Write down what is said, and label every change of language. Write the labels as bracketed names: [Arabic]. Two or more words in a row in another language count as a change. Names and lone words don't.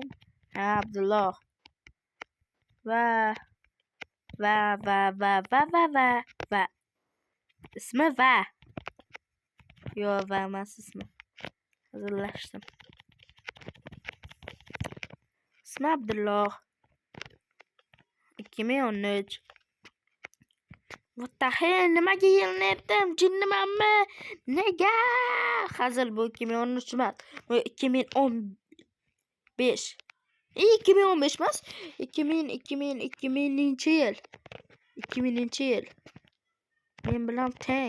[Uzbek] Abdulloh. Va. Ismi Va. Yo, Va emas ismi. Hazillashdim. Ismi Abdulloh. 2013. [English] What the hell? [Uzbek] Nimaga yilinyaptim? Jinnimanmi? Nega? Hazil bu 2013 emas. Bu 2015. 2015 emas. 2000-yil. 2000-yil. Men bilan teng.